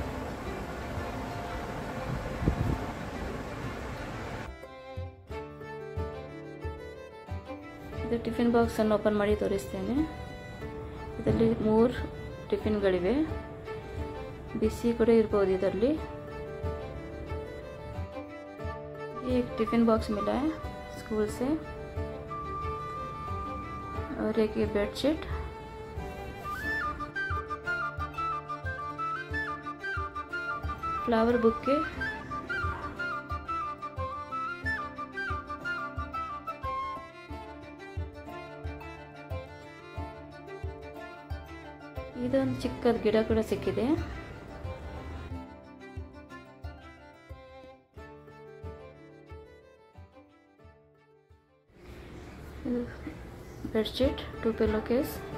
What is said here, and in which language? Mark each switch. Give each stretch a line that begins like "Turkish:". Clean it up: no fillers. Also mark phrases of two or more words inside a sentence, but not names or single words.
Kannada: ಇದು
English: tiffin box
Kannada: ಅನ್ನು ಓಪನ್ ಮಾಡಿ ತೋರಿಸ್ತೇನೆ। ಇದರಲ್ಲಿ 3 ಟಿಫಿನ್ಗಳಿವೆ, ಬಿಸಿ ಕೂಡ ಇರಬಹುದು ಇದರಲ್ಲಿ।
Hindi: एक
English: tiffin box
Hindi: मिला है स्कूल से और एक ये बेडशीट,
English: flower bouquet,
Kannada: ಇದೊಂದು ಚಿಕ್ಕದ ಗಿಡ ಕೂಡ ಸಿಕ್ಕಿದೆ। ಬೆಡ್ಶೀಟ್, 2
English: pillow case.